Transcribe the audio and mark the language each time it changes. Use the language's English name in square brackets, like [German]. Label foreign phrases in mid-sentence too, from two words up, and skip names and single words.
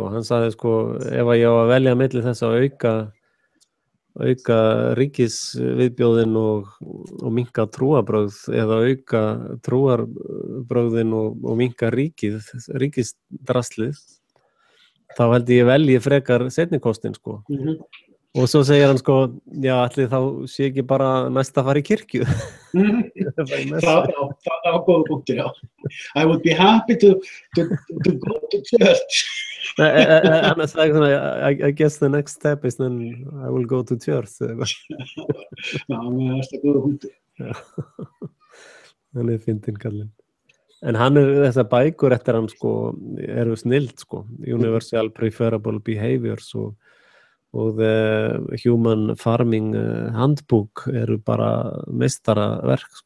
[Icelandic] Hann sagði, sko, ef ég á að velja milli þess að auka ríkisviðbjóðin og minnka trúarbrögð eða auka trúarbrögðin og minnka ríkisdraslið, þá held ég velji frekar seinni kostinn, sko. Og svo segir hann sko, já, ætli þá sé ekki bara næst að fara í kirkju. Það góða punktur, já. [English] I would be happy to go to church. [Icelandic] Hann sagði svona, [English] I guess the next step is then I will go to church. [Icelandic] Já, það góða punktur. Hann fyndinn kallinn. En þessar bækur eftir hann sko, eru snild sko, Universal Preferable Behaviors og The Human Farming Handbook eru bara meistaraverk sko.